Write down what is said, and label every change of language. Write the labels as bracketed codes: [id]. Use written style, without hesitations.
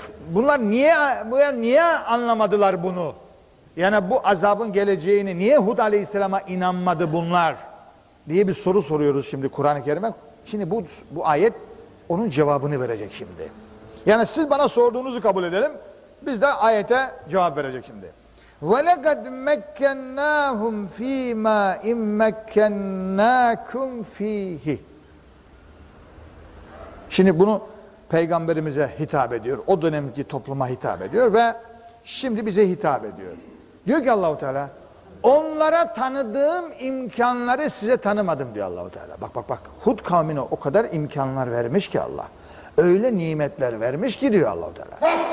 [tr] Bunlar niye anlamadılar bunu? Yani bu azabın geleceğini niye Hud Aleyhisselam'a inanmadı bunlar diye bir soru soruyoruz şimdi Kur'an-ı Kerim'e. Şimdi bu ayet onun cevabını verecek şimdi. Yani siz bana sorduğunuzu kabul edelim. Biz de ayete cevap verecek şimdi. [ar] وَلَقَدْ مَكَّنَّاهُمْ فِي مَا اِمْ مَكَّنَّاكُمْ فِيهِ [tr] Şimdi bunu peygamberimize hitap ediyor. O dönemki topluma hitap ediyor ve şimdi bize hitap ediyor. Diyor ki Allah-u Teala, onlara tanıdığım imkanları size tanımadım diyor Allah-u Teala. Bak. Hud kavmine o kadar imkanlar vermiş ki Allah. Öyle nimetler vermiş ki diyor Allah-u Teala.